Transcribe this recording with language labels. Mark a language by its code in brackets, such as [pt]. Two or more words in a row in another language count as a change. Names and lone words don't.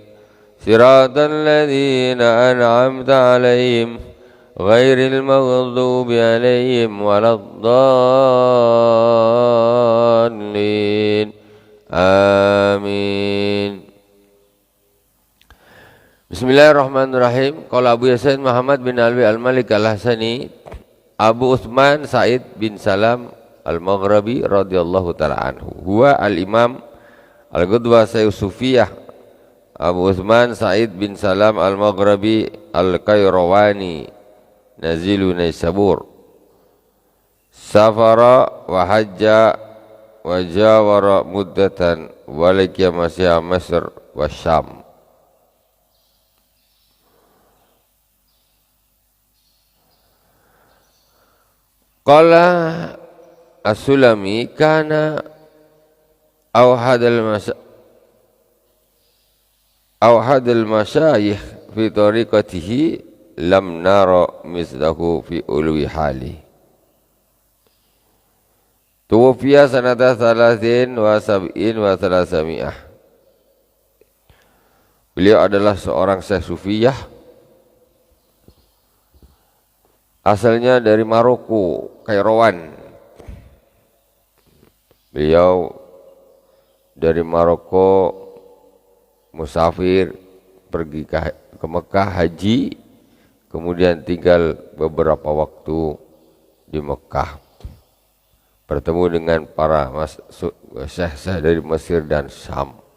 [ar] صراط الذين أنعمت عليهم غير المغضوب عليهم ولا الضالين. Amin. Bismillahirrahmanirrahim. قال أبو ياسين محمد بن علوي المالكي الحسني، أبو عثمان سعيد بن سلام المغربي رضي الله تعالى عنه. هو الإمام القدوة الصوفية أبو عثمان سعيد بن سلام المغربي القيرواني نزيل نيسابور. سافر وحج وجاور مدة ولقي مشا مصر والشام. قال السلمي كان أوحد المشايخ في طريقته لم نر مثله في علو حال. توفي سنة ٧٣ و٣٠٠. [id] Beliau adalah seorang syekh sufiyah, asalnya dari Maroko, Kairawan. Beliau dari Maroko musafir pergi ke Mekah haji, kemudian tinggal beberapa waktu di Mekah, bertemu dengan para syekh-syekh dari Mesir dan Syam.